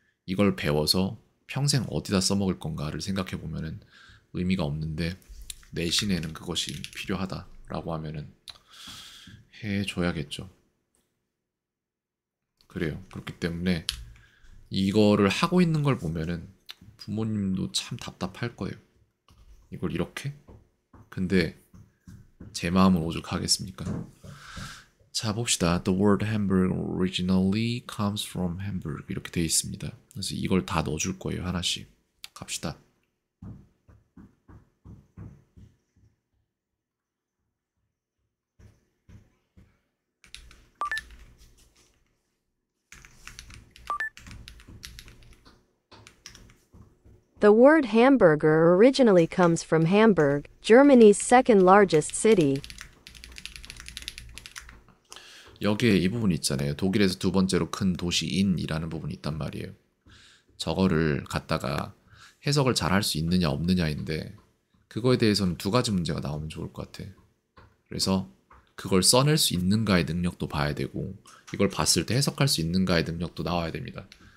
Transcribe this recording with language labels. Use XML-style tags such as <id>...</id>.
<ko>이걸 배워서 평생 어디다 써먹을 건가를 생각해 보면은 의미가 없는데 내신에는 그것이 필요하다라고 하면은 해줘야겠죠. 그래요. 그렇기 때문에 이거를 하고 있는 걸 보면은 부모님도 참 답답할 거예요. 이걸 이렇게? 근데 제 마음은 오죽하겠습니까? 자, 봅시다.</ko> <en>The word hamburger originally comes from Hamburg.</en> <ko>이렇게 돼 있습니다. 그래서 이걸 다 넣어줄 거예요. 하나씩. 갑시다.</ko> <en>The word hamburger originally comes from Hamburg, Germany's second largest city.</en> <ko>여기에 이 부분 있잖아요. 독일에서 두 번째로 큰 도시인이라는 부분이 있단 말이에요. 저거를 갖다가 해석을 잘 할 수 있느냐 없느냐인데 그거에 대해서는 두 가지 문제가 나오면 좋을 것 같아. 그래서 그걸 써낼 수 있는가의 능력도 봐야 되고 이걸 봤을 때 해석할 수 있는가의 능력도 나와야 됩니다.</ko>